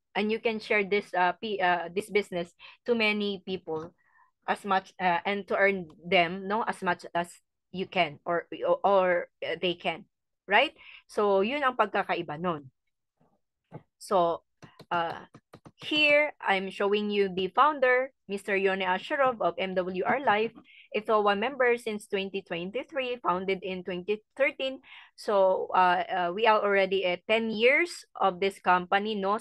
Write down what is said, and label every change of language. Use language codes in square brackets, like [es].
[en] And you can share this business to many people as much and to earn them no as much as you can or they can, right? [tl] So yun ang pagkakaiba nun. [en] So here I'm showing you the founder, Mr. Yone Asherov of MWR Life. Ito, one member since 2023, founded in 2013. So, we are already at 10 years of this company, no?